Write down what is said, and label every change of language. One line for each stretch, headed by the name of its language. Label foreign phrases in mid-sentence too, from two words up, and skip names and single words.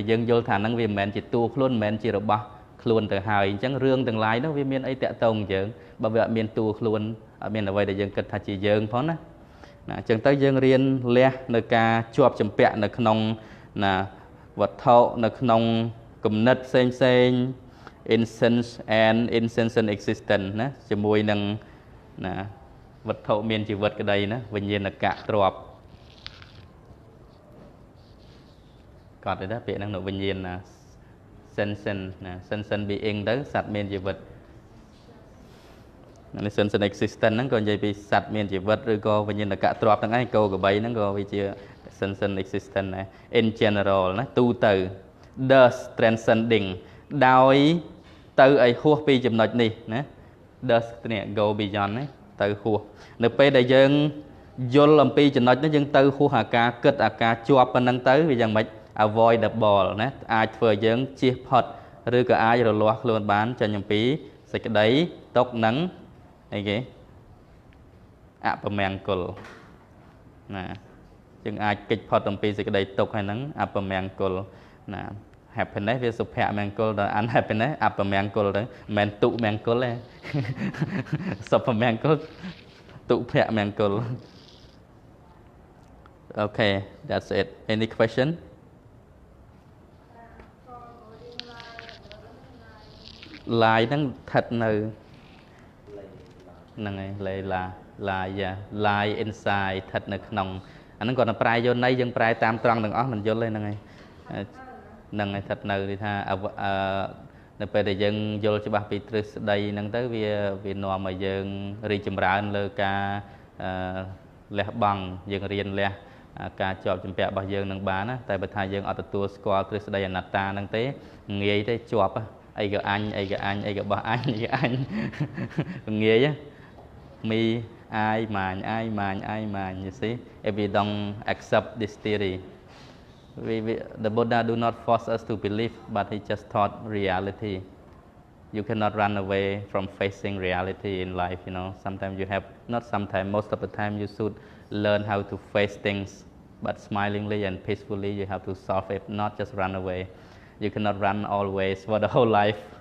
Khmer: យើងយល់ថាហ្នឹងវាមិនមែនជាតួខ្លួនមិនមែនជារបស់ខ្លួនទៅហើយអញ្ចឹងរឿងទាំងឡាយនោះវាមានអីតាក់ទងយើងបើវាអត់មានតួខ្លួនអត់មានអ្វីដែលយើងគិតថាជាយើងផងណាអញ្ចឹងទៅយើងរៀនលះនៅការជាប់ជំពាក់នៅក្នុងណាវត្ថុនៅក្នុងគំនិតផ្សេង
English: insense and insensate existence
Khmer: ណាជាមួយនឹងណាវត្ថុមានជីវិតក្តីណាវិញ្ញាណកៈទ្រប កត់ទេណាពាក្យហ្នឹងនៅវិញ្ញាណណា sensation ណា
English: sensation being
Khmer: ទៅសត្វមានជីវិតនៅ
English: sensation existence
Khmer: ហ្នឹងក៏និយាយពីសត្វមានជីវិតឬក៏វិញ្ញាណកៈទ្របទាំងឯងគោក្របីហ្នឹងក៏វាជា
English: sensation existence
Khmer: ដែរ
English: in general
Khmer: ណាទូទៅ
English: thus transcending
Khmer: ដោយទៅឲ្យហួសពីចំណុចនេះណា thus នេះ
English: go beyond
Khmer: ណាទៅហួសនៅពេលដែលយើងយ ល់អំពីចំណុចនេះយើងទៅហួសអាការគិតអាការជាប់ប៉ុណ្ណឹងទៅវាយ៉ាងម៉េច avoidable ណាអាចធ្វើឲ្យយើងជៀសផុតឬក៏អាចរលាស់ខ្លួនបានចេញអំពីសេចក្តីទុក្ខនឹងអីគេអពមង្គលណាយើងអាចគេចផុតអំពីសេចក្តីទុក្ខហើយហ្នឹងអពមង្គលណា happiness វាសុភមង្គលដល់ unhappiness អពមង្គលទៅមិនមែនទុមង្គលទេសុភមង្គលទុភមង្គល
English: Okay that's it any question lie
Khmer: ហ្នឹងស្ថិតនៅហ្នឹងហើយ
English: lie inside
Khmer: ស្ថិតនៅក្នុងអាហ្នឹងគាត់តែប្រែយកន័យយើងប្រែតាមត្រង់ទាំងអស់មិនយល់ទេហ្នឹង ហើយហ្នឹងហើយស្ថិតនៅគេថានៅពេលដែលយើងយល់ច្បាស់ពីទ្រឹស្ដីហ្នឹងទៅវានាំឲ្យយើងរីកចម្រើនលើការលះបង់យើងរៀនលះការជាប់ជំពាក់របស់យើងនឹងបានណាតែបើថាយើងអត់ទទួលស្គាល់ទ្រឹស្ដីអនត្តាហ្នឹងទេងាយទេជាប់អីក៏អញអីក៏អញអីក៏បោះអញអីក៏អញងាយមីអាយម៉ាញអាយម៉ាញអាយម៉ាញ
English: you see if we don't accept this theory the Buddha do not force us to believe but he just taught reality you cannot run away from facing reality in life you know sometimes you have not sometimes most of the time you should learn how to face things but smilingly and peacefully you have to solve it not just run away you cannot run always for the whole life